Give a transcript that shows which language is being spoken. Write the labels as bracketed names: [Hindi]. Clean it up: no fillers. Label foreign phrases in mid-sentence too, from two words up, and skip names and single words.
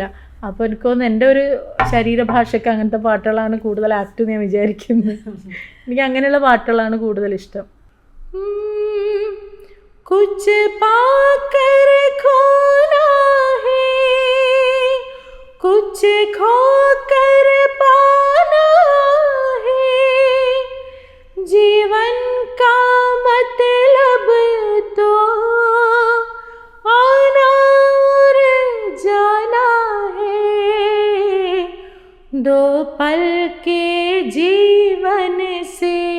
[Malayalam] അപ്പോൾ എനിക്ക് തോന്നുന്നു എൻ്റെ ഒരു ശരീരഭാഷയ്ക്ക് അങ്ങനത്തെ പാട്ടുകളാണ് കൂടുതൽ ആക്ട് ഞാൻ വിചാരിക്കുന്നത്. എനിക്ക് അങ്ങനെയുള്ള പാട്ടുകളാണ് കൂടുതൽ ഇഷ്ടം. [Hindi] कुछ पाकर खोना है, कुछ खोकर पाना है, जीवन का मतलब तो आना और जाना है, दो पल के जीवन से